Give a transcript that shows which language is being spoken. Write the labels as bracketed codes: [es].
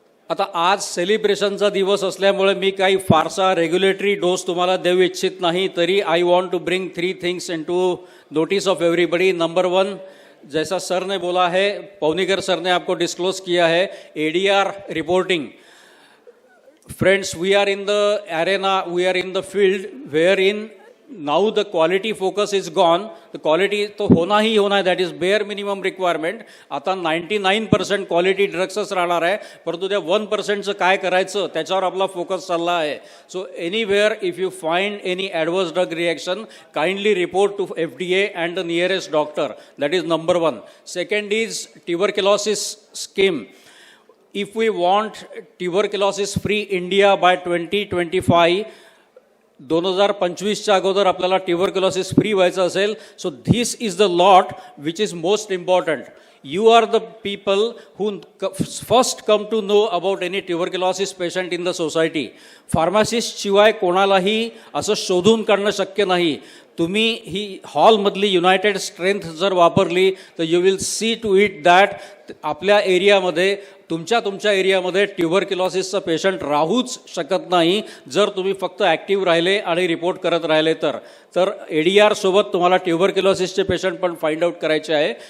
[mr] आता आज सेलिब्रेशनचा दिवस असल्यामुळे मी काही फारसा रेग्युलेटरी डोस तुम्हाला देऊ इच्छित नाही, तरी [en] I want to bring 3 things into notice of everybody. [hi] Number 1, जैसा सर ने बोला है, पवनीकर सर ने आपको डिस्क्लोज किया है, ADR reporting. [en] Friends, we are in the arena, we are in the field wherein now the quality focus is gone. The quality [hi] तो होना ही होना है, [en] that is bare minimum requirement. [mr] आता 99% क्वालिटी ड्रग्सच राहणार आहे, परंतु त्या 1%चं काय करायचं त्याच्यावर आपला फोकस चालला आहे. [en] So anywhere if you find any adverse drug reaction, kindly report to FDA and the nearest doctor. That is number 1. Second is tuberculosis scheme. If we want tuberculosis free India by 2025, [mr] 2025च्या अगोदर आपल्याला tuberculosis free व्हायचं असेल, [en] So this is the lot which is most important. You are the people who first come to know about any tuberculosis patient in the society. [mr] Pharmacist शिवाय कोणालाही असं शोधून काढणं शक्य नाही. तुम्ही ही हॉलमधली युनायटेड स्ट्रेंथ जर वापरली तर [en] you will see to it that [mr] आपल्या एरियामध्ये, तुमच्या एरियामध्ये ट्युबरक्युलोसिसचं पेशंट राहूच शकत नाही जर तुम्ही फक्त ॲक्टिव्ह राहिले आणि रिपोर्ट करत राहिले तर ADR सोबत तुम्हाला ट्युबरक्युलोसिसचे पेशंट पण फाइंड आउट करायचे आहे.